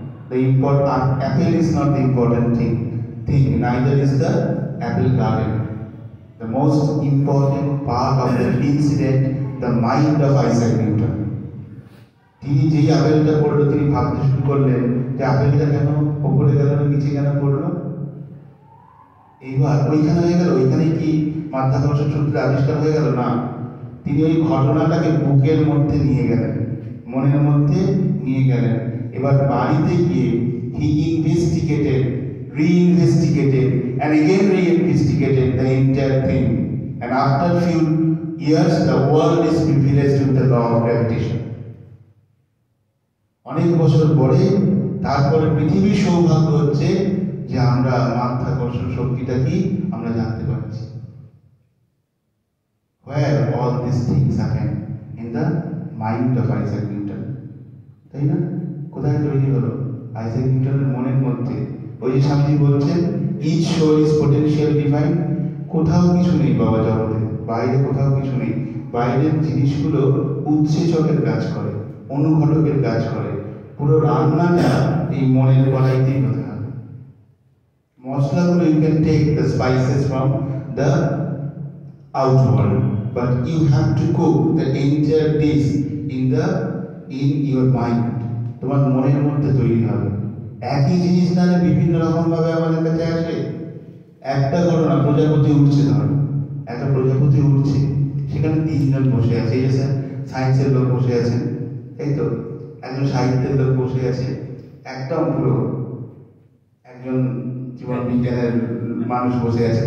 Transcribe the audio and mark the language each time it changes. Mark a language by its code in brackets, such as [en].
[en] Apple is not the important thing. Neither is the apple garden. The most important part of the incident, the mind of Isaac Newton. [bn] তিনি যেই আপেলটা পড়লো, তিনি ভাবতে শুরু করলেন যে আপেলটা কেন ওপরে গেল না নিচে কেন পড়লো? এইবার ওইখানে হয়ে গেল, ওইখানে কি মাধ্যাকর্ষণ সূত্রে আবিষ্কার হয়ে গেল? না, তিনি ওই ঘটনাটাকে বুকের মধ্যে নিয়ে গেলেন, মনের মধ্যে নিয়ে গেলেন। এবার বাড়িতে গিয়ে [en] he investigated, reinvestigated and again reinvestigated the entire thing, and after few years the world is privileged with the law of gravitation. [bn] অনেক বছর পরে তারপরে পৃথিবীর সৌভাগ্য হচ্ছে যে আমরা মাধ্যাকর্ষণ শক্তিটা কি আমরা জানতে পারছি। [en] Where all these things happen? In the mind of Isaac Newton. [bn] তাই না? কোথায় তৈরি হলো? আইজাক নিউটনের মনের মধ্যে। ওই যে স্বামীজি বলছেন [en] each soul is potential divine. [bn] কোথাও কিছু নেই বাবা জগতে, বাইরে কোথাও কিছু নেই। বাইরের জিনিসগুলো উৎসেচকের কাজ করে, অনুঘটকের কাজ করে। পুরো রান্নাটা এই মনের কড়াইতেই হতে হবে। মশলাগুলো [en] you can take the spices from the outward, but you have to cook the entire dish in your mind. [bn] তোমার মনের মধ্যে তৈরি হবে। একই জিনিস না বিভিন্ন রকম ভাবে আমাদের কাছে আসে। একটা ঘটনা, প্রজাপতি উঠছে, ধর একটা প্রজাপতি উঠছে, সেখানে 3 জন বসে আছে। এই যে সায়েন্সের লোক বসে আছেন, তাই তো, একজন সাহিত্যের লোক বসে আছে, একদম পুরো একজন জীবন বিজ্ঞানের মানুষ বসে আছে।